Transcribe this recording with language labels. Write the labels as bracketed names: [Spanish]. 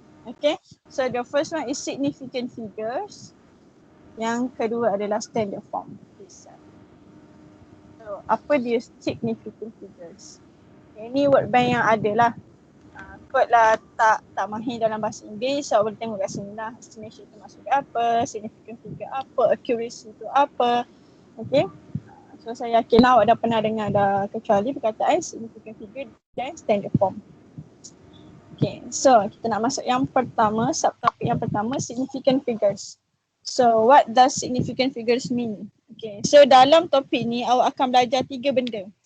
[English] Okay, so the first one is significant figures. [Malay] Yang kedua adalah standard form. So, apa dia significant figures? Ini word bank yang ada lah. Kot lah tak mahir dalam bahasa Inggeris, so boleh tengok kat sini lah. Estimation tu maksud apa, significant figure apa, accuracy tu apa. Okay. So saya yakin lah awak dah pernah dengar dah kecuali perkataan significant figure dan standard form. Okay, so kita nak masuk yang pertama, subtopik yang pertama, significant figures. [English] So what does significant figures mean? [Malay] Okay, so dalam topik ni awak akan belajar 3 benda.